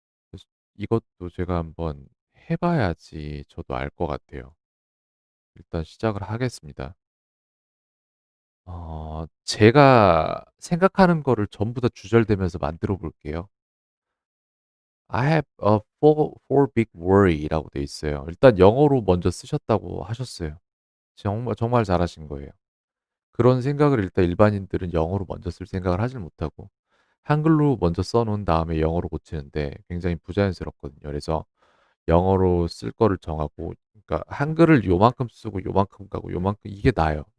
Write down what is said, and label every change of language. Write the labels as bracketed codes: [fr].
[ko] 그래서 이것도 제가 한번 해 봐야지 저도 알 것 같아요. 일단 시작을 하겠습니다. 제가 생각하는 거를 전부 다 주절되면서 만들어 볼게요. [en] I have a four big worry [ko] 라고 돼 있어요. 일단 영어로 먼저 쓰셨다고 하셨어요. 정말 정말 잘하신 거예요. 그런 생각을 일단 일반인들은 영어로 먼저 쓸 생각을 하질 못하고 한글로 먼저 써 놓은 다음에 영어로 고치는데 굉장히 부자연스럽거든요. 그래서 영어로 쓸 거를 정하고 그러니까 한글을 요만큼 쓰고 요만큼 가고 요만큼 이게 나아요.